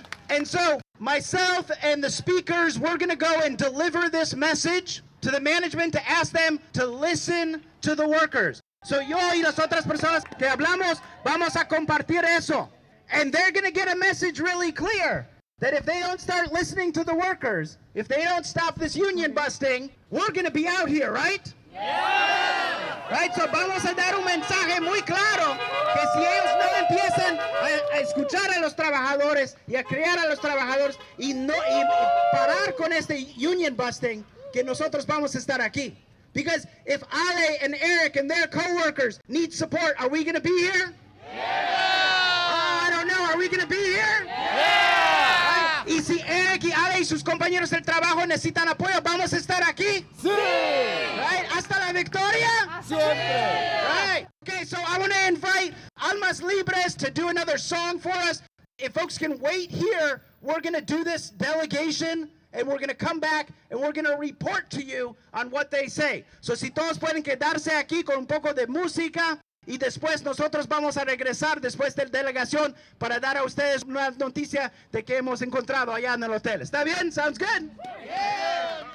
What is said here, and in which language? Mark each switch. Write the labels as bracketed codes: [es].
[en] And so myself and the speakers, we're going to go and deliver this message to the management to ask them to listen to the workers. [es] So yo y las otras personas que hablamos, vamos a compartir eso. [en] And they're going to get a message really clear that if they don't start listening to the workers, if they don't stop this union busting, we're going to be out here, right? Yeah! Right, so [es] vamos a dar un mensaje muy claro que si ellos no empiezan a escuchar a los trabajadores y a crear a los trabajadores y parar con este union busting, que nosotros vamos a estar aquí. [en] Because if Ale and Eric and their co-workers need support, are we going to be here? Yeah! I don't know, are we going to be here? Yeah! Right? [es] Y si Eric y Ale y sus compañeros del trabajo necesitan apoyo, ¿vamos a estar aquí? Sí! [en] Right? [es] ¿Hasta la victoria? Siempre! [en] Right. Okay, so I want to invite Almas Libres to do another song for us. If folks can wait here, we're going to do this delegation and we're going to come back and we're going to report to you on what they say. [es] So si todos pueden quedarse aquí con un poco de música y después nosotros vamos a regresar después de la delegación para dar a ustedes una noticia de que hemos encontrado allá en el hotel. ¿Está bien? [en] Sounds good? Yeah.